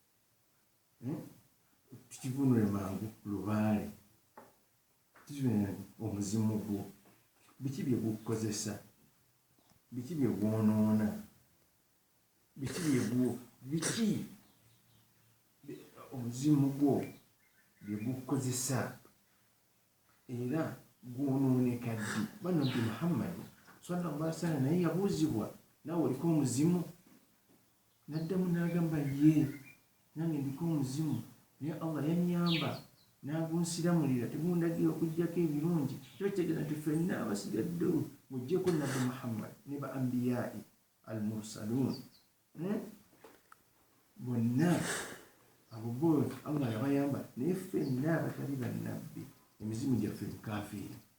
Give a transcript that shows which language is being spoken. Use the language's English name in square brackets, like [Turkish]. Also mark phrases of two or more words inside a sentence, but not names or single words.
[Ganda] Tukivunule mangu lubaale, tukivunule omuzimu gwo, biki bye gukozesa, biki bye gwonoona, biki omuzimu gwo bye gukozesa era gwonooneka ddi. Bannabbi Muhammad [Arabic] صلى الله عليه وسلم [Ganda] naye yabuuzibwa, naawe oliko omuzimu? N'addamu n'agamba ye, nange ndiko omuzimu naye Allah yannyamba n'agunsiramulira, tegundagira okuggyako ebirungi. Kiba kitegeeza nti ffenna abasigaddewo muggyeko nabbi Muhammad ne ba [Arabic] الأنبياء المرسلون, [Ganda] bonna abo bo Allah yabayamba, naye ffenna abatali bannabbi emizimu gyaffe mikaafiri.